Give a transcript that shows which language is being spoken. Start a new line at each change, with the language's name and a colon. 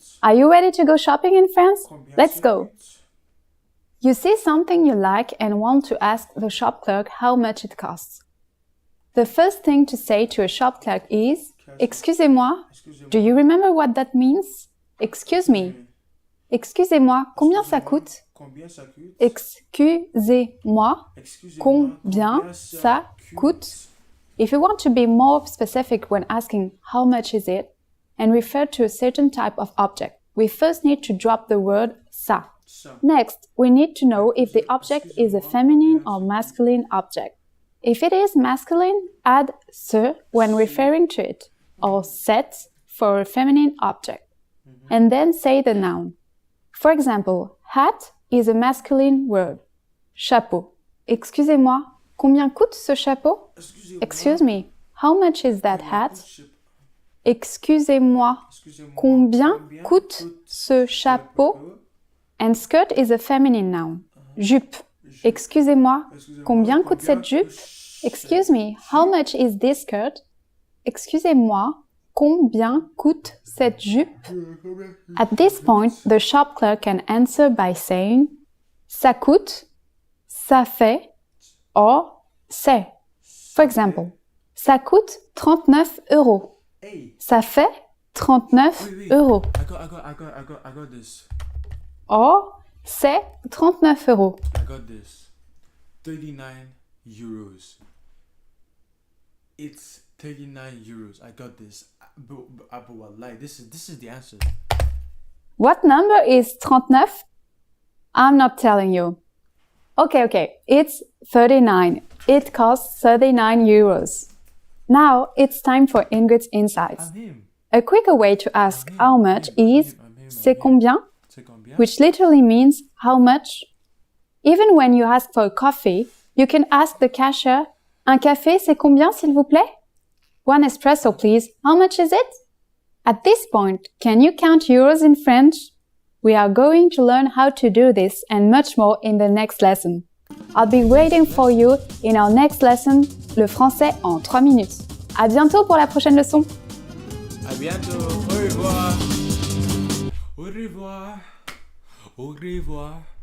English: Are you ready to go shopping in France?
French: Combien
English: Let's
French: ça
English: go.
French: coûte?
English: You see something you like and want to ask the shop clerk how much it costs. The first thing to say to a shop clerk is,
French: Excusez-moi. Excusez-moi.
English: Do you remember what that means? Excuse me.
French: Excusez-moi, combien ça coûte? Combien ça coûte? Excusez-moi, Excusez-moi. combien ça coûte?
English: If you want to be more specific when asking how much is it and refer to a certain type of object, we first need to drop the word ça.
French: Ça.
English: Next, we need to know if the object is a feminine or masculine object. If it is masculine, add se when referring to it, or set for a feminine object. and then say the noun. For example, hat is a masculine word. Chapeau.
French: Excusez-moi, combien coûte ce chapeau?
English: Excuse me, how much is that hat?
French: Excusez-moi, combien coûte ce chapeau?
English: And skirt is a feminine noun.
French: Jupe. Excusez-moi, combien coûte cette jupe?
English: Excuse me, how much is this skirt?
French: Excusez-moi, combien coûte cette jupe?
English: At this point, the shop clerk can answer by saying ça coûte, ça fait, or c'est. For example,
French: ça coûte 39 €.
English: Hey,
French: Ça fait 39
English: wait. €. I got this. Or,
French: c'est 39 €.
English: I got this. 39 euros. It's 39 euros. I got this. But wallahi, this is the answer. What number is 39? I'm not telling you. Okay. It's 39. It costs 39 euros. Now it's time for Ingrid's insights. I'm him. A quicker way to ask how much is
French: c'est combien, C'est combien?
English: which literally means how much. Even when you ask for a coffee, you can ask the cashier,
French: un café c'est combien s'il vous plaît?
English: One espresso please. How much is it? At this point, can you count euros in French? We are going to learn how to do this and much more in the next lesson. I'll be waiting for you in our next lesson,
French: le français en 3 minutes. À bientôt pour la prochaine leçon. À bientôt. Au revoir. Au revoir. Au revoir.